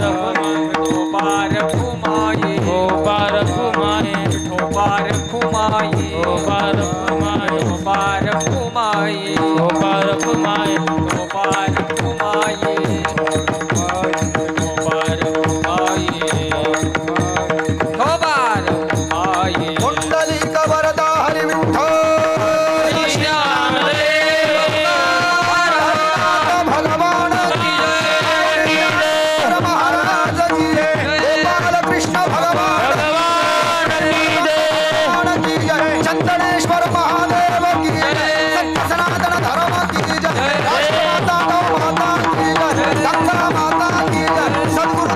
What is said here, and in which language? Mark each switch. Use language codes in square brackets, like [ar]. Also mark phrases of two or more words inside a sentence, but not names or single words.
[mr] रखुमाई, विठोबा रखुमाई, विठोबा रखुमाई, विठोबा रखुमाई, विठोबा रखुमाई, विठोबा रखुमाई, विठोबा रखुमाई, विठोबा रखुमाई, विठोबा रखुमाई. [hi] कुंडलिक वरदा हरि विठ्ठल भगवान की जय. महाराज की जय. गोपाल कृष्ण भगवान की जय. चंदनेश्वर महादेव की जय. सत्य सनातन धर्म की जय. राष्ट्रमाता गौ माता की जय. गंगा माता की जय.